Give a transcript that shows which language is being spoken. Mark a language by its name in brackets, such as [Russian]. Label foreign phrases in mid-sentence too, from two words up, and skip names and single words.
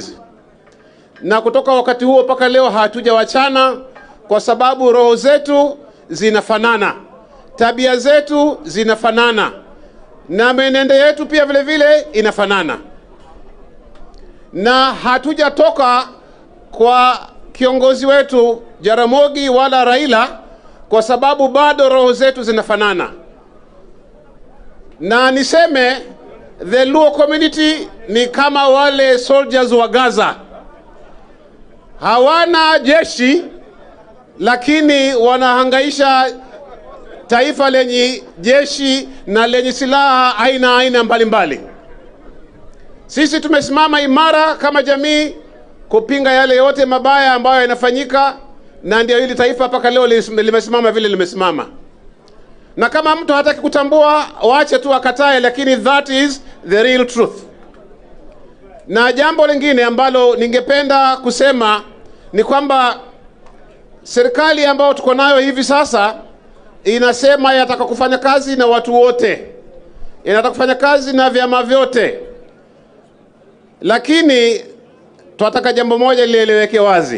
[Swahili] Na kutoka wakati huo mpaka leo hatujawachana, kwa sababu roho zetu zinafanana, tabia zetu zinafanana, na menendo yetu pia vile vile inafanana. Na hatujatoka kwa kiongozi wetu Jaramogi wala Raila, kwa sababu bado roho zetu zinafanana. Na niseme [English] the Luo community [Swahili] ni kama wale soldiers wa Gaza. Hawana jeshi lakini wanahangaisha taifa lenye jeshi na lenye silaha aina mbalimbali. Sisi tumesimama imara kama jamii kupinga yale yote mabaya ambayo yanafanyika, na ndio hili taifa mpaka leo limesimama vile limesimama. Na kama mtu hataki kutambua, waache tu akatae, lakini [English] that is the real truth. [Swahili] Na jambo lingine ambalo ningependa kusema ni kwamba serikali ambayo tuko nayo hivi sasa inasema yataka kufanya kazi na watu wote, inataka kufanya kazi na vyama vyote, lakini tunataka jambo moja lieleweke wazi.